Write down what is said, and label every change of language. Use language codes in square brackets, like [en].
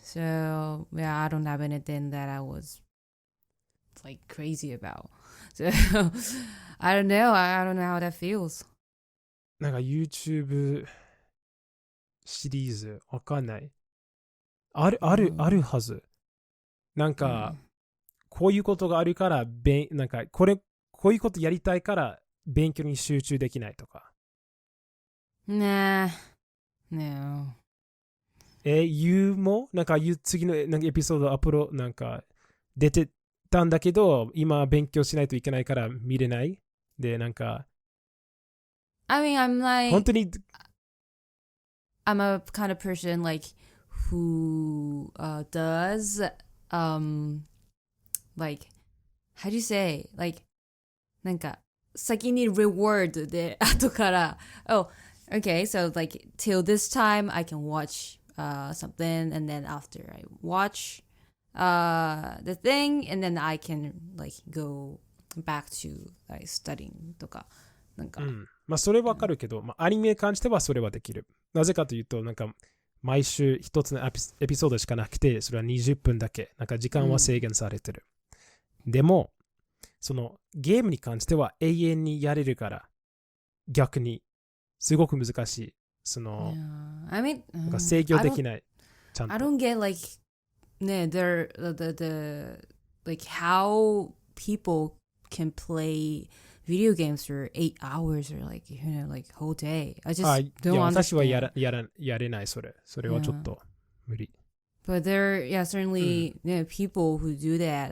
[en] So yeah, I don't have anything that I was like crazy about. So I don't know. I don't know how that feels. [ja] なんか YouTube シリーズわかんない。あるはず。なんか、こういうことがあるからなんかこういうことやりたいから勉強に集中できないとか。 [en] Nah. No. [ja] 言うもなんか次のなんかエピソードアップロードなんか出てたんだけど、今勉強しないといけないから見れない。で、なんか [en] I mean, I'm like [ja] 本当に [en] I'm a kind of person like who does like how do you say like [ja] なんか先に [en] reward で後から oh okay so like till this time I can watch something and then after I watch the thing and then I can like go back to like studying [ja] とかなんか、まあそれわかるけど、まあアニメに関してはそれはできる。なぜかというとなんか毎週一つのエピソードしかなくて、それは20分だけ。なんか時間は制限されてる。でも、そのゲームに関しては永遠にやれるから、逆にすごく難しい。その、 [en] I mean, [ja] なんか制御できない。ちゃんと。 [en] I don't get like, ね、the like how people can play video games for 8 hours or like, you know, like whole day. I just don't understand. [ja] 私はやれない、それはちょっと無理。 [en] But there, yeah, certainly people who do that.